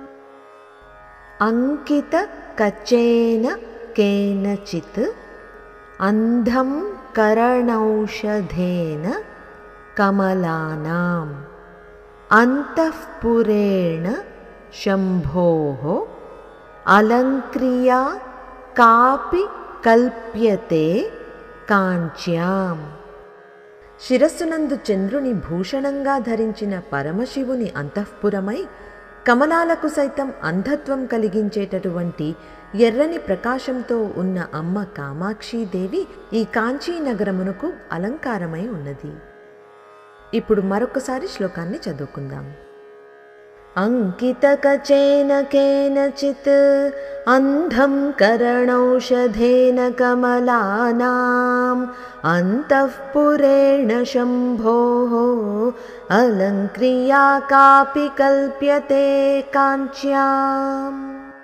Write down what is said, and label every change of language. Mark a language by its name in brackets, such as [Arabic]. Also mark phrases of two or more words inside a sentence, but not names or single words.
[Sanskrit] अंकितकचेन केनचित् अंधं कर्णौषधेन कमलानाम् अंतःपुरेण शम्भोः अलङ्क्रिया कापि कल्प्यते काञ्च्याम्। [Telugu] శిరస్సునందు చంద్రుని భూషణంగా ధరించిన పరమశివుని అంతఃపురమై కమలాలకు సైతం అంధత్వం కలిగించేటటువంటి ఎర్రని ప్రకాశంతో ఉన్న అమ్మ కామాక్షీదేవి ఈ కాంచీ నగరమునకు అలంకారమై ఉన్నది. ఇప్పుడు మరొకసారి శ్లోకాన్ని చదువుకుందాం. [Sanskrit] अंकितकचेन केनचित् अंधं कर्णौषधेन कमलानाम् अंतःपुरेण शम्भोः अलङ्क्रिया कापि कल्प्यते काञ्च्याम्।